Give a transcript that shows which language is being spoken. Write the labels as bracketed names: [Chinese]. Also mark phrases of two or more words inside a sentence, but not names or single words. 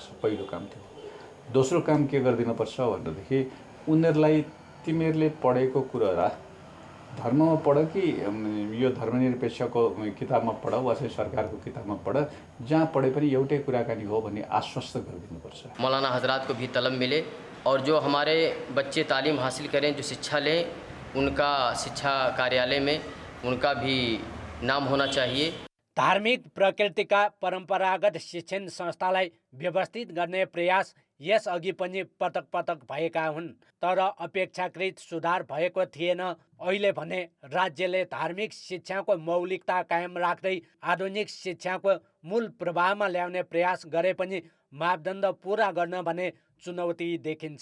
[Nepali] पहिलो काम थियो। दोस्रो काम के गरिदिनुपर्छ भनेदेखि उनीहरूलाई तिमीहरूले पढेको कुरा धर्ममा पढ कि यो धर्मनिरपेक्षको किताबमा पढ वा चाहिँ सरकारको किताबमा पढ, जहाँ पढे पनि एउटै कुराकानी हो भन्ने आश्वस्त गरिदिनुपर्छ। [Hindi] मौलाना हजरात को भी तलब मिले और जो हमारे बच्चे तालीम हासिल करें, जो शिक्षा लें, उनका शिक्षा कार्यालय में उनका भी नाम होना चाहिए। [Nepali] धार्मिक प्रकृतिका परम्परागत शिक्षण संस्थालाई व्यवस्थित गर्ने प्रयास यसअघि पनि पटक पटक भएका हुन्, तर अपेक्षाकृत सुधार भएको थिएन। अहिले भने राज्यले धार्मिक शिक्षाको मौलिकता कायम राख्दै आधुनिक शिक्षाको मूल प्रवाहमा ल्याउने प्रयास गरे पनि मापदण्ड पूरा गर्न भने चुनौती देखिन्छ।